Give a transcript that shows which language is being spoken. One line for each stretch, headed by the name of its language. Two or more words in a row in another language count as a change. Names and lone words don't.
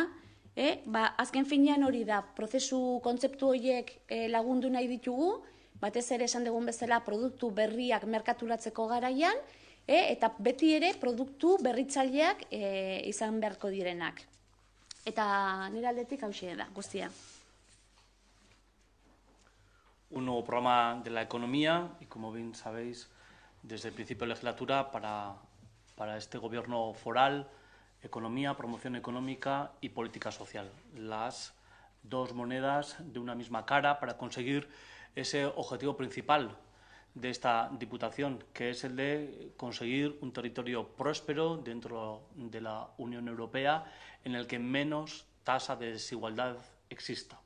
Basque: Azken finean hori da, prozesu kontzeptu horiek lagundu nahi ditugu, batez ere esan dugun bezala produktu berriak merkaturatzeko garaian, eta beti ere produktu berritzaileak izan beharko direnak. Eta nire aldetik hauxe da, guztia.
Spanish: Un nuevo programa de la economía y, como bien sabéis, desde el principio de legislatura para este gobierno foral, economía, promoción económica y política social. Las dos monedas de una misma cara para conseguir ese objetivo principal de esta Diputación, que es el de conseguir un territorio próspero dentro de la Unión Europea en el que menos tasa de desigualdad exista.